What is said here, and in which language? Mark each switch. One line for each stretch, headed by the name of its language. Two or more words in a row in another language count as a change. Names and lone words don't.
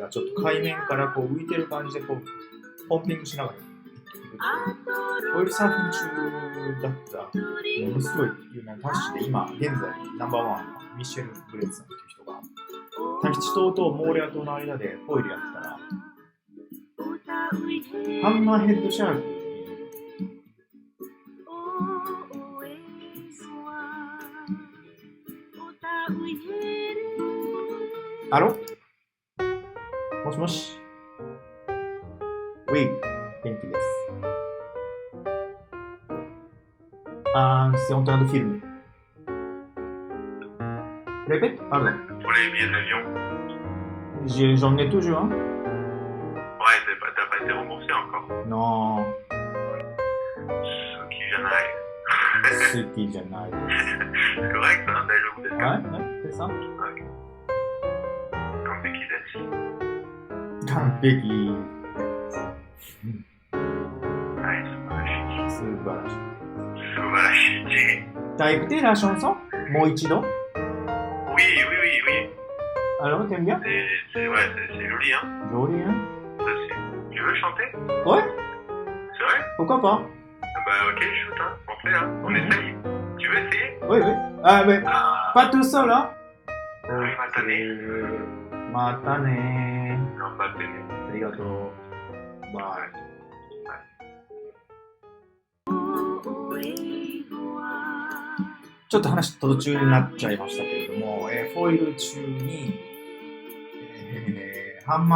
Japanese: がちょっと海面からこう浮いてる感じでこうポンピングしながらフォイルサーフィン中だったものすごい有名なタッチで今現在ナンバーワンのミシェル・ブレッツさんという人がタヒチ島とモーレア島の間でフォイルやってたらハンマーヘッドシャークにアロ？
French: もしもし。ウィー、
Japanese: 元気です。
French: C'est en train de filmer. Répète? Pardon. Pour les billets d'avion. J'en ai toujours un. Ouais, t'as pas été remboursé encore. Non.
Japanese: 好きじゃない.
French: C'est correct, hein, d'ailleurs, c'est ça. Ouais, c'est ça. Ok.
Japanese: 完璧です. Kanpeki.
French: Ouais,
Japanese: Subarashi. Subarashi.
French: T'as écouté la chanson Moichido? Oui. Alors, t'aimes bien? C'est joli, hein. Joli, hein? Tu veux chanter? Ouais. C'est vrai? Pourquoi pas? Bah ok, shoot, hein. On fait, hein. On essaye. Tu veux essayer? Oui. Mais pas tout seul, hein? Oui,
Japanese: matane. Matane. Gambatte. Arigato. Bye. ちょっと話途中になっちゃいましたけれども、フォイル中に、ハンマー